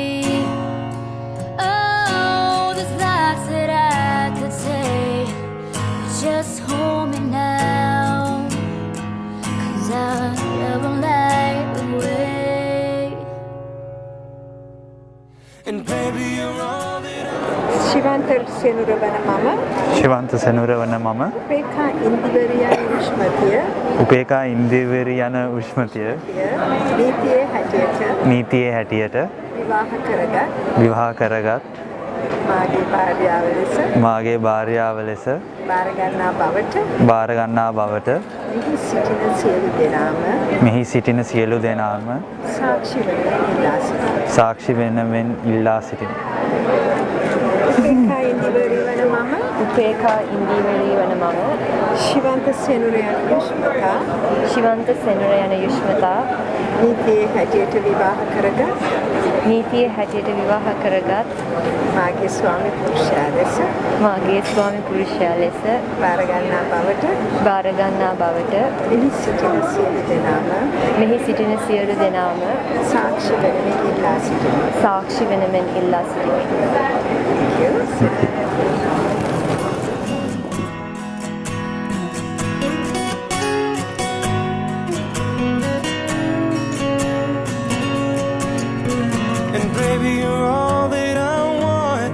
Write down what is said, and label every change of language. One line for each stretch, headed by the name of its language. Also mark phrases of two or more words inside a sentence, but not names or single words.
English: Oh, there's lots that I could say, but just hold me now, 'cause I never like the way. And baby, you're all that
Sinhala: Shivantha Senuravana Mama, ශිවන්ත සෙනුරවන මම Upekha Indivariya Ushmatiya, උපේකා ඉන්දිවරි යන උෂ්මතිය නීතියේ හැටියට නීතියේ හැටියට විවාහ කරගත් විවාහ කරගත් මාගේ භාර්යාව ලෙස භාර්යාව ලෙස බාර ගන්නා බවට මෙහි සිටින සියලු දෙනාම සාක්ෂි වෙනමෙන් ඉල්ලා සිටිමි. Upekha Indivariya Mama, උපේකා ඉන්දිවරි වන මම Shivantha Senuravana Ushmata, ශිවන්ත සෙනුර යන යුෂ්මතා නීතියේ හැටියට විවාහ කරගත් නීතියේ හැටියට විවාහ කරගත් මාගේ ස්වාමි පුරුෂයා ලෙස මාගේ ස්වාමි පුරුෂයා ලෙස බාර ගන්නා බවට මෙහි සිටින සියලු දෙනාම සාක්ෂි වෙනමින් ඉල්ලා සිටිමි. සාක්ෂි වෙනමෙන් ඉල්ලා සිටිමි.
English: And baby, you're all that I want.